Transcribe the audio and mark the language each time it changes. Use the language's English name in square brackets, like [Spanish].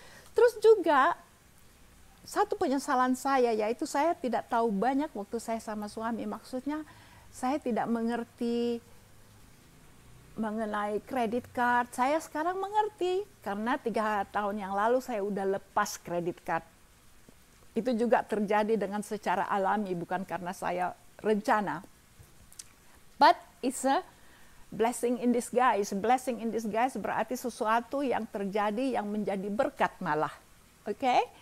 [Indonesian] Terus juga satu penyesalan saya, yaitu saya tidak tahu banyak waktu saya sama suami. Maksudnya saya tidak mengerti mengenai kredit card, saya sekarang mengerti karena 3 tahun yang lalu saya udah lepas kredit card. Itu juga terjadi dengan secara alami, bukan karena saya rencana. [English] But it's a blessing in disguise. Blessing in disguise [Indonesian] berarti sesuatu yang terjadi yang menjadi berkat malah. Oke?